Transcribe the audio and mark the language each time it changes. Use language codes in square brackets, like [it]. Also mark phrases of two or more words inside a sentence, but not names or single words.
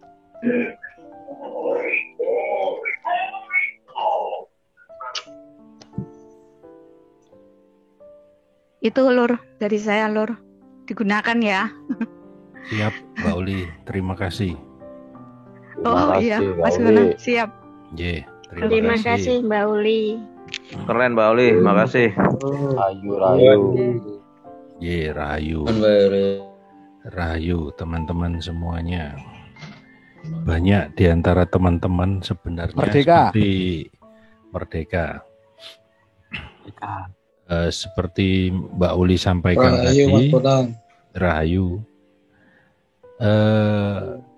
[id] Itu Lur, dari saya Lur, digunakan ya. Siap Mbak Uli, terima kasih. Terima kasih, iya Mas Bonang, siap. Terima kasih Mbak Uli. Keren Mbak Uli, makasih. Rahayu. Rahayu teman-teman semuanya. Banyak di antara teman-teman sebenarnya seperti Merdeka. Seperti Mbak Uli sampaikan tadi, Rahayu.